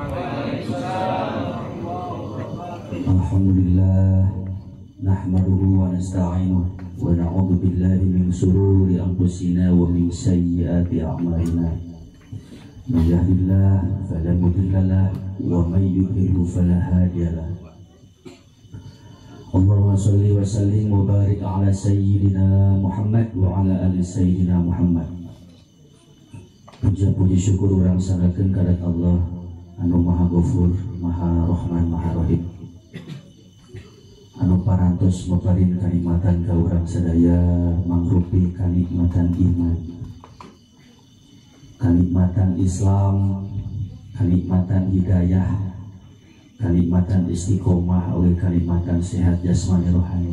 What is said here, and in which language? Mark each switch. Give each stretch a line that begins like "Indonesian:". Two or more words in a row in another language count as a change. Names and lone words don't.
Arabic: الحمد لله، نحمده ونستعينه ونعوذ بالله من شرور أنفسنا ومن سيئات أعمالنا. من يهده الله فلا مضل له ومن يضلل فلا هادي له. اللهم صل وسلم وبارك على سيدنا محمد وعلى آل سيدنا محمد.
Sundanese: Puji syukur urang sanakeun kadat Allah anu Maha Ghafur, Maha Rahman, Maha Rahim, anu parantos maparin kanikmatan ka urang sadaya mangrupi kanikmatan iman, kanikmatan Islam, kanikmatan hidayah, kanikmatan istiqomah, oleh kanikmatan sehat jasmani rohani.